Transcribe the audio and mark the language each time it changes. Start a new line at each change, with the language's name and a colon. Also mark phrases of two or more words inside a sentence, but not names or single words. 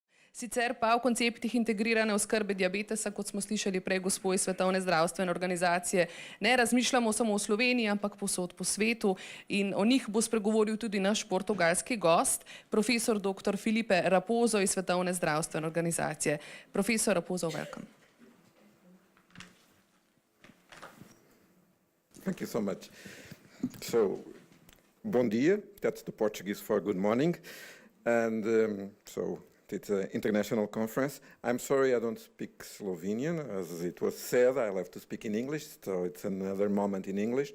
Slovenian: Sicer pa v konceptih integrirane oskrbe diabetesa, kot smo slišali prej gospo iz Svetovne zdravstvene organizacije, ne razmišljamo samo v Sloveniji, ampak povsod po svetu in o njih bo spregovoril tudi naš portugalski gost, profesor dr. Filipe Raposo iz Svetovne zdravstvene organizacije. Profesor Raposo,
English: welcome. Thank you so much. So,
Portuguese: bom dia,
English: that's the Portuguese for good morning. And it's an international conference. I'm sorry I don't speak Slovenian. As it was said, I'll have to speak in English, so it's another moment in English.